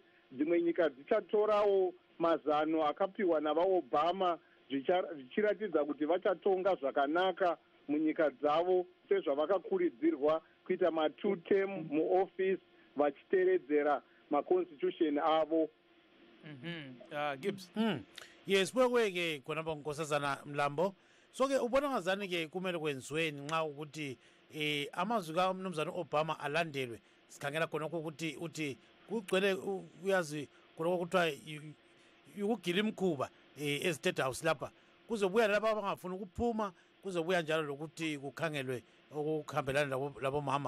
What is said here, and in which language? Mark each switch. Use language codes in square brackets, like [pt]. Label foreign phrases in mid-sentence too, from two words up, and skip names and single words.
[sn] Dzimwe nyika dzichatorawo mazano akapiwa navaobama zvichiratidza kuti vachatonga zvakanaka munyika dzavo sezvavakakurudzirwa kuita ma2 term muoffice vachiteredzera maconstitution avo. Gibbs. [nd] Yes, kweke khonapha nkosazana Mlambo. So ke ubona ngazani ke kumele kwenziweni nxa ukuthi amazwi kaMnumzana Obama alandelwe. Sikhangela khonokho ukuthi uthi kugcwele uyazi khonokho kuthiwa ukugila imkhuba [en] eState House [nd] lapha kuzobuya lapha abangafuna ukuphuma, kuzobuya njalo lokuthi kukhangelwe okuhambelana labo mama.